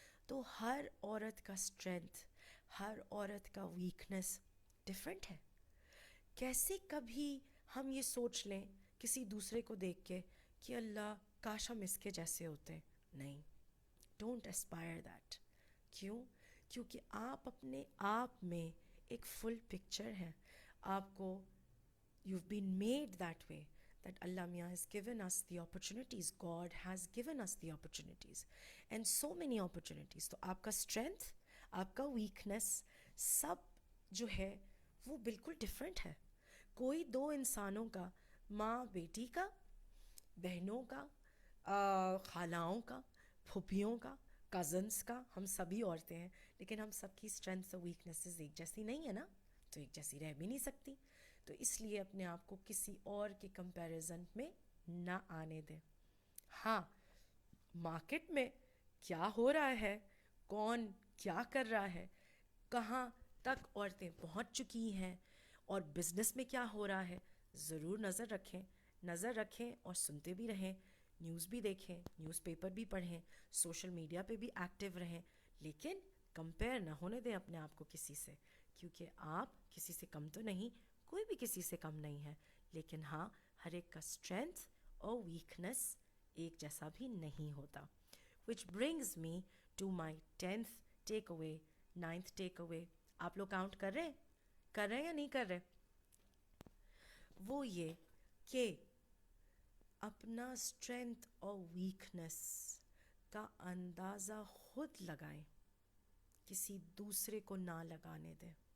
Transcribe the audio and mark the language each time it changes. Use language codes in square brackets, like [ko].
[ur] تو ہر عورت کا اسٹرینتھ, ہر عورت کا ویکنس ڈفرینٹ ہے. کیسے کبھی ہم یہ سوچ لیں کسی دوسرے کو دیکھ کے کہ اللہ کاش ہم اس کے جیسے ہوتے. نہیں, [en] Don't aspire that. [ur] کیوں؟ کیونکہ آپ اپنے آپ میں ایک فل پکچر ہیں. آپ کو [en] You been made that way that Allah Mia has given us the opportunities, God has given us the opportunities and so many opportunities. [ur] تو آپ کا اسٹرینتھ, آپ کا ویکنس سب جو ہے وہ بالکل ڈفرینٹ ہے. کوئی 2 انسانوں کا, ماں بیٹی کا, بہنوں کا, خالاؤں کا, پھوپھیوں کا, کزنس کا, ہم سبھی عورتیں ہیں, لیکن ہم سب کی اسٹرینتھس اور ویکنیسز ایک جیسی نہیں ہے نا, تو ایک جیسی رہ بھی نہیں سکتی. تو اس لیے اپنے آپ کو کسی اور کے کمپیریزن میں نہ آنے دیں. ہاں, مارکیٹ میں کیا ہو رہا ہے, کون کیا کر رہا ہے, کہاں تک عورتیں پہنچ چکی ہیں, اور بزنس میں کیا ہو رہا ہے, ضرور نظر رکھیں اور سنتے بھی رہیں, نیوز بھی دیکھیں, نیوز پیپر بھی پڑھیں, سوشل میڈیا پہ بھی ایکٹیو رہیں, لیکن کمپیئر نہ ہونے دیں اپنے آپ کو کسی سے, کیونکہ آپ کسی سے کم تو نہیں, کوئی بھی کسی سے کم نہیں ہے, لیکن ہاں ہر ایک کا اسٹرینتھ اور ویکنس ایک جیسا بھی نہیں ہوتا. [en] which brings me to my 10th take away, 9th take away. [ur] آپ لوگ کاؤنٹ کر رہے ہیں یا نہیں کر رہے؟ وہ یہ کہ اپنا اسٹرینتھ اور ویکنس کا اندازہ خود لگائیں, کسی دوسرے کو نہ لگانے دیں.